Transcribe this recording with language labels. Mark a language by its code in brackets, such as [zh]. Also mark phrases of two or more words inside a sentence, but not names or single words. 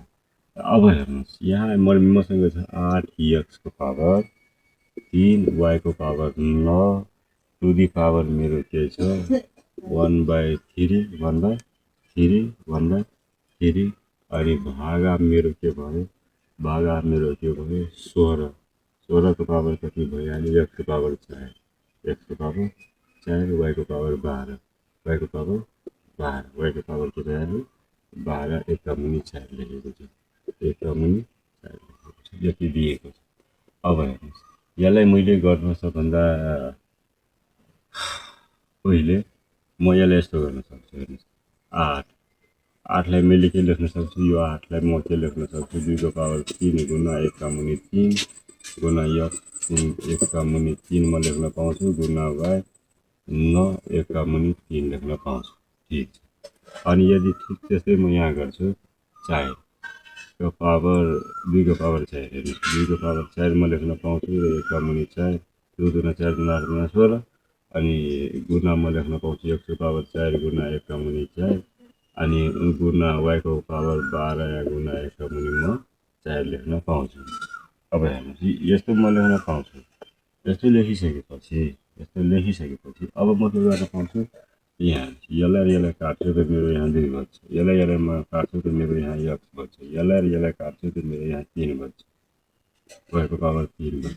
[ne] अब हेर्नुहोस्, यहाँ मसँग छ 8x को पावर 3 y को पावर 9 [en] to the power [ne] मेरो के छ 1/3 अनि भागा मेरो के भयो, भागा मेरो के भयो 16। 16 को पावर कति भयो, अनि x को पावर 4, x को पावर 4, y को पावर 12, y को पावर 12, y को पावर के भयो 12, 1 का मुनि 4 लेखेको छु, 1 का मुनि 4 लेखेको छु, यति दिएको छ। अब हेर्नुहोस्, यसलाई मैले गर्नु सबभन्दा पहिले म यसलाई यस्तो गर्न सक्छु। हेर्नुहोस्, 8 लाई मैले के लेख्न सक्छु, यो 8 लाई म के लेख्न सक्छु 2 को पावर 3 गुना 1 का मुनि 3 गुना x 1 का मुनि 3 म लेख्न पाउँछु गुना y 9 1 का मुनि 3 लेख्न पाउँछु। ठिक छ। अनि यदि ठिक त्यस्तै म यहाँ गर्छु 4 को पावर 2 को पावर 4, हेर्नुहोस् 2 को पावर 4 म लेख्न पाउँछु र 1 का मुनि 4 2 दुना 4 दुना 8 दुना 16 अनि गुना म लेख्न पाउँछु x को पावर 4 गुना 1 का मुनि 4 अनि गुना y को पावर 12 गुना 1 का मुनि म 4 लेख्न पाउँछु। अब हेर्नुहोस्, यस्तो म लेख्न पाउँछु। यस्तो लेखिसकेपछि अब म के गर्न पाउँछु, यहाँ यसलाई र यसलाई काट्छु त मेरो यहाँ 2 बच्छ, यसलाई म काट्छु त मेरो यहाँ x बच्छ, यसलाई र यसलाई काट्छु त मेरो यहाँ 3 बच्छ, y को पावर 3 बच्छ।